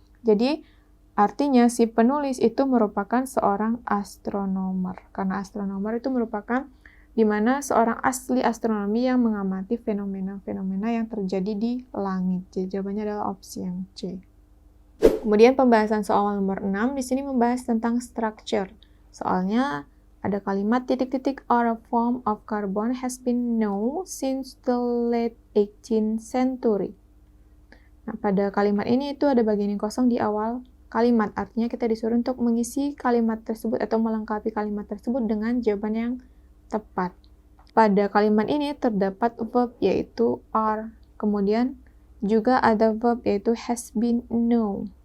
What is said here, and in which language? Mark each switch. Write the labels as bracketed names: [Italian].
[Indonesian] Jadi, artinya si penulis itu merupakan seorang astronomer. Karena astronomer itu merupakan di mana seorang ahli astronomi yang mengamati fenomena-fenomena yang terjadi di langit. Jadi jawabannya adalah opsi yang C. Kemudian pembahasan soal nomor 6 di sini membahas tentang structure. Soalnya ada kalimat titik-titik [English] or a form of carbon has been known since the late 18th century. [Indonesian] Nah, pada kalimat ini itu ada bagian yang kosong di awal kalimat. Artinya kita disuruh untuk mengisi kalimat tersebut atau melengkapi kalimat tersebut dengan jawaban yang tepat. Pada kalimat ini terdapat verb yaitu are. Kemudian juga ada verb yaitu has been known.